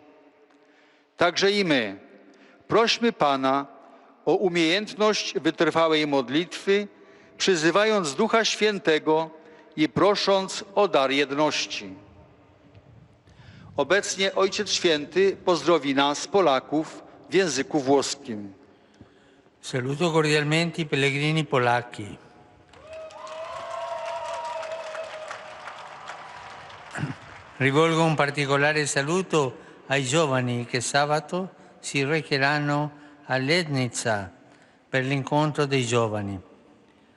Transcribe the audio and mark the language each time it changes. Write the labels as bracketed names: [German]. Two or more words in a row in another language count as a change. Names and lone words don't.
[Polish] Także i my prośmy Pana o umiejętność wytrwałej modlitwy, przyzywając Ducha Świętego i prosząc o dar jedności. Obecnie Ojciec Święty pozdrowi nas, Polaków, w języku włoskim. [Italian] Saluto cordialmente i pellegrini polacchi. Rivolgo un particolare saluto ai giovani che sabato si recheranno a Lednica per l'incontro dei giovani.